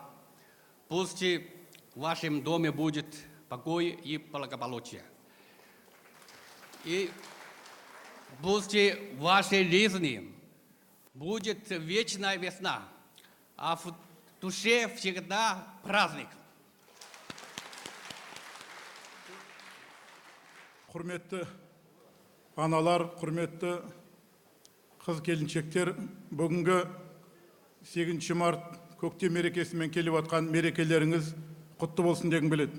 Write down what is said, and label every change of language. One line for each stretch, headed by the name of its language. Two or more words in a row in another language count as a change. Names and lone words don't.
Russian: Пусть в вашем доме будет покой и благополучие. И пусть в вашей жизни будет вечная весна, а в душе всегда праздник.
Kazakh: Құрметті аналар, құрметті қыз келіншектер, бүгінгі 8 март көктем мерекесімен келіп атқан мерекелеріңіз құтты болсын дегім келеді.